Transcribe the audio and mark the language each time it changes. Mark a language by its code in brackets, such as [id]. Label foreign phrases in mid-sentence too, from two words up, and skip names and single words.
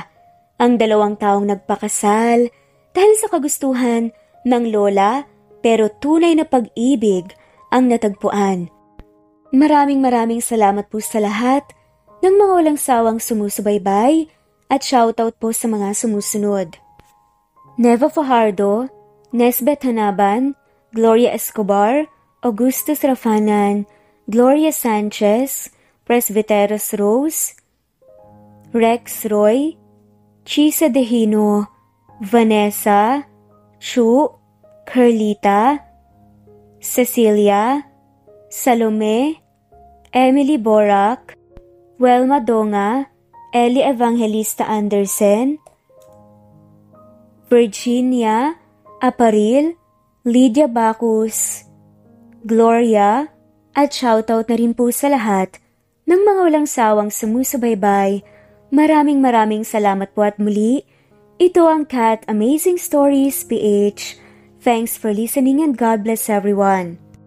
[tl] Ang dalawang taong nagpakasal dahil sa kagustuhan ng lola pero tunay na pag-ibig ang natagpuan. Maraming salamat po sa lahat ng mga walang sawang sumusubaybay at shoutout po sa mga sumusunod. Neva Fajardo, Nesbeth Hanaban, Gloria Escobar, Augustus Rafanan, Gloria Sanchez, Presbyteros Rose, Rex Roy, Chisa Dehino, Vanessa, Chu, Carlita, Cecilia, Salome, Emily Borak, Welma Donga, Ellie Evangelista Andersen, Virginia, Aparil, Lydia Bacus, Gloria, at shoutout na rin po sa lahat ng mga walang sawang sumusubaybay. Maraming salamat po at muli. Ito ang Cat Amazing Stories PH. [en] Thanks for listening and God bless everyone.